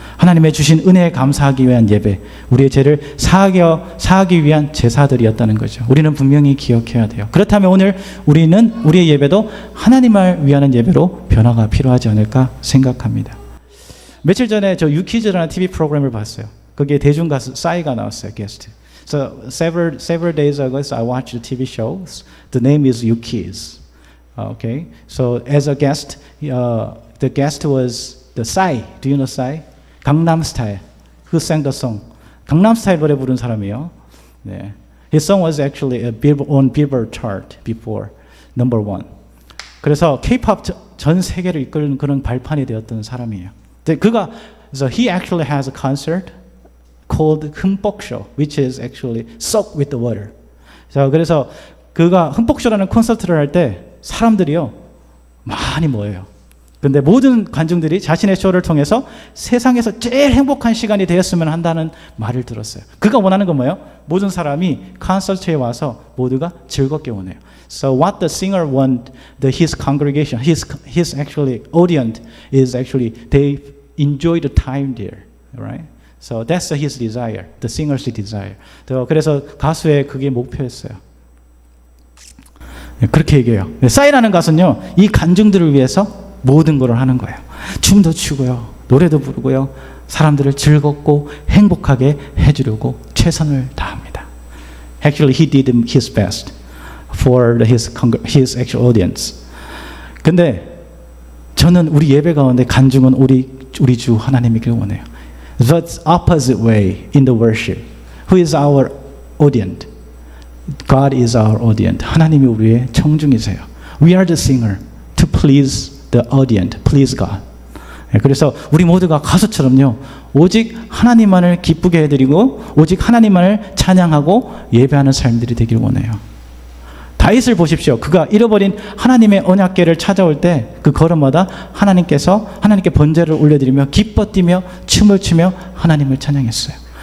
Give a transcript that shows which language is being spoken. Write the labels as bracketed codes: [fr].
[ko] 하나님의 주신 은혜에 감사하기 위한 예배, 우리의 죄를 사하기 위한 제사들이었다는 거죠. 우리는 분명히 기억해야 돼요. 그렇다면 오늘 우리의 예배도 하나님을 위하는 예배로 변화가 필요하지 않을까 생각합니다. 며칠 전에 저 유키즈라는 TV 프로그램을 봤어요. 거기에 대중 가수 싸이가 나왔어요, 게스트. [en] So several days ago, I watched the TV show. The name is 유키즈. Okay, so as a guest, the guest was the Psy. Do you know Psy? Gangnam Style. Who sang the song? [ko] Gangnam Style 노래 부른 사람이에요. 네. [en] His song was actually on Billboard chart before, number 1. [ko] 그래서 K-pop 전 세계를 이끄는 그런 발판이 되었던 사람이에요. [en] So he actually has a concert called 흠뻑 쇼, which is actually soak with the water. [ko] 자, 그래서 그가 흠뻑 쇼라는 콘서트를 할 때 사람들이요, 많이 모여요. 그런데 모든 관중들이 자신의 쇼를 통해서 세상에서 제일 행복한 시간이 되었으면 한다는 말을 들었어요. 그가 원하는 건 뭐예요? 모든 사람이 콘서트에 와서 모두가 즐겁게 원해요. [en] So what the singer want his congregation, his actually audience is actually they enjoy the time there, right? So that's his desire, the singer's desire. [ko] 그래서 가수의 그게 목표였어요. 그렇게 얘기해요. 싸이라는 가수는요, 이 간증들을 위해서 모든 걸 하는 거예요. 춤도 추고요, 노래도 부르고요, 사람들을 즐겁고 행복하게 해주려고 최선을 다합니다. [en] Actually, he did his best for his actual audience. [ko] 근데 저는 우리 예배 가운데 간증은 우리 주 하나님이길 원해요. [en] But opposite way in the worship. Who is our audience? God is our audience. [ko] 하나님이 우리의 청중이세요. [en] We are the singer to please the audience, please God. [ko] 그래서 우리 모두가 가수처럼요, 오직 하나님만을 기쁘게 해드리고 오직 하나님만을 찬양하고 예배하는 삶들이 되길 원해요. 다윗을 보십시오. 그가 잃어버린 하나님의 언약궤를 찾아올 때 그 걸음마다 하나님께 번제를 올려드리며 기뻐 뛰며 춤을 추며 하나님을 찬양했어요.